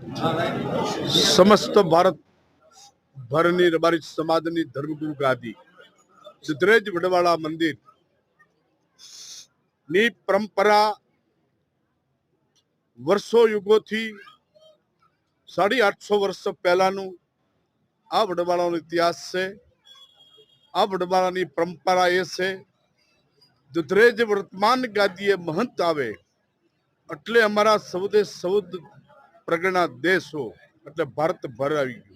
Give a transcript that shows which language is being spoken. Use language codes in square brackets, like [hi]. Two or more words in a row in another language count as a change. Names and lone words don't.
[gu] સમસ્ત ભારત ભરની રબારી સમાજની ધર્મગુરુ ગાદી દુધરેજ વડવાડા મંદિર ની પરંપરા વર્ષો યુગોથી 850 વર્ષ પહેલાનું આ વડવાળાનો ઇતિહાસ છે। આ વડવાળાની પરંપરા એ છે દુધરેજ વર્તમાન ગાદીએ મહંત આવે એટલે અમારા સૌદે સૌદ પ્રગણા દેશો એટલે ભારત ભર આવી ગયું।